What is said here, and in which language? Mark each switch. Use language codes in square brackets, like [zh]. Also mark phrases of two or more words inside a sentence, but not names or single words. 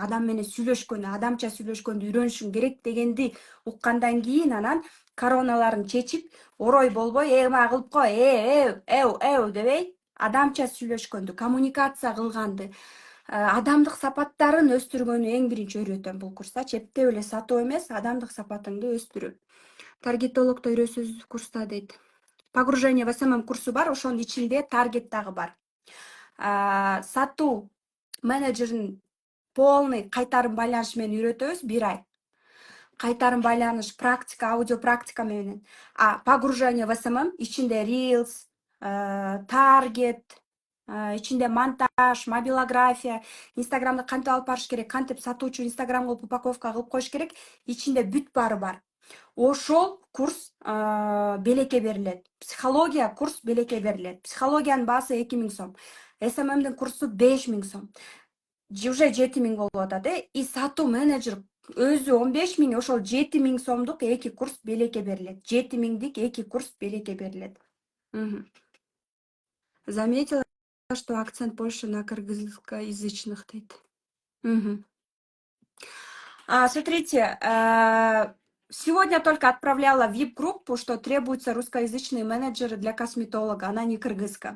[ky] Адам менен сүйлөшкөндү, адамча сүйлөшкөндү үйрөнүшүм керек дегенди уккандан кийин анан короналарын чечип, орой болбой, мага кылып кой, дебей, адамча сүйлөшкөндү, коммуникация кылганды, адамдык сапаттарын өстүргөнү эң биринчи өйрөтөм бул курста. Чептеп эле сатуу эмес, адамдык сапатыңды өстүрүү. Таргетологдо үйрөсөз курста дейт. [ru] Погружение в SMM [ky] курсу бар, ошонун ичинде таргет дагы бар. Сатуу менеджерин полный кайтарым байланыш менен үйрөтөбүз 1 ай. Кайтарым байланыш практика, аудио практика менен. [ru] Погружение в SMM [ky] ичинде Reels, таргет, ичинде монтаж, мобилография, Инстаграмды кантип алып барыш керек, кантип сатуучу Инстаграмга упаковка кылып коюш керек, ичинде бүт баары бар. Ошол курс белекке берилет. Психология курс белекке берилет. Психологиянын баасы 2000 сом. SMM'дин курсу 5000 сом. Уже 7000 болуп атат. И сатуу менеджер өзү 15 000, ошол 7000 сомдук 2 курс белекке берилет. 7000дик 2 курс белекке берилет. [ru] Заметила, что акцент больше на кыргызскоязычных дейт. Смотрите, сегодня только отправляла VIP-группу, что требуются русскоязычные менеджеры для косметолога, она не кыргызская.